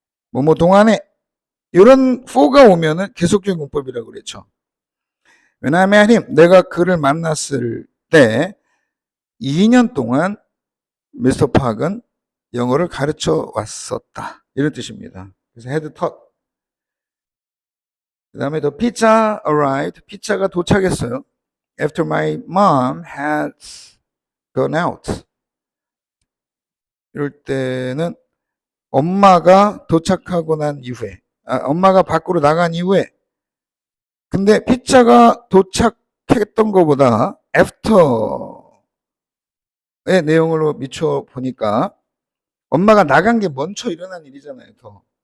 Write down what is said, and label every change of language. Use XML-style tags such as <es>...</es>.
<ko>뭐뭐 동안에 이런 for가 오면은 계속적인 문법이라고 그랬죠.</ko> <en>When I met him,</en> <ko>내가 그를 만났을 때 2년 동안 미스터 팍은 영어를 가르쳐 왔었다. 이런 뜻입니다. 그래서</ko> <en>had taught.</en> <ko>그 다음에</ko> <en>the pizza arrived.</en> <ko>피자가 도착했어요.</ko> <en>After my mom had gone out.</en> <ko>이럴 때는 엄마가 도착하고 난 이후에, 엄마가 밖으로 나간 이후에, 근데 피자가 도착했던 것보다 after의 내용으로 미쳐 보니까 엄마가 나간 게 먼저 일어난 일이잖아요, 더.</ko>